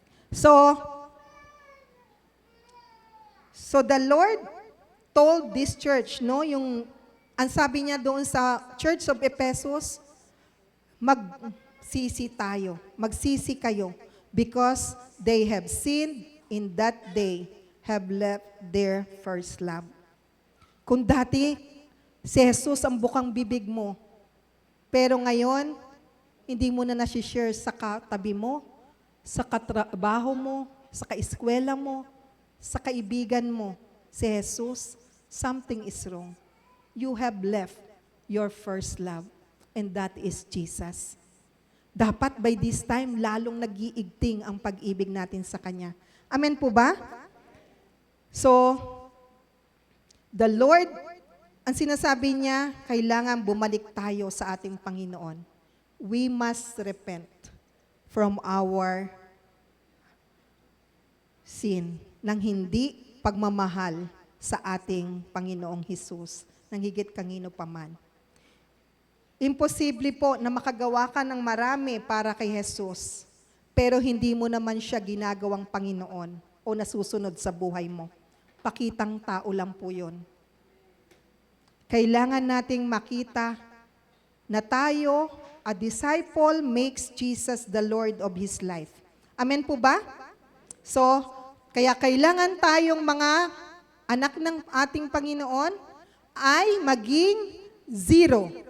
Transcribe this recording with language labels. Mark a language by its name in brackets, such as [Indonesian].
[English] So the Lord told this church, no, [Filipino] ang sabi niya doon sa Church of Ephesus, magsisi kayo, [English] because they have sinned in that day, have left their first love. [Filipino] Kung dati, si Jesus ang bukang bibig mo, pero ngayon, hindi mo na nasi-share sa katabi mo, sa katrabaho mo, sa kaeskwela mo, sa kaibigan mo, si Jesus, [English] something is wrong. You have left your first love, and that is Jesus. [Filipino] Dapat [English] by this time, [Filipino] lalong nag-iigting ang pag-ibig natin sa Kanya. Amen po ba? [English] So, the Lord, [Filipino] ang sinasabi niya, kailangan bumalik tayo sa ating Panginoon. [English] We must repent from our sin [Filipino] ng hindi pagmamahal sa ating Panginoong Hesus, ng higit kanino paman. Imposible po na makagawa ka ng marami para kay Jesus, pero hindi mo naman siya ginagawang Panginoon o nasusunod sa buhay mo. Pakitang tao lang po yun. Kailangan nating makita na tayo, [English] a disciple makes Jesus the Lord of his life. [Filipino] Amen po ba? So, kaya kailangan tayong mga anak ng ating Panginoon ay maging zero.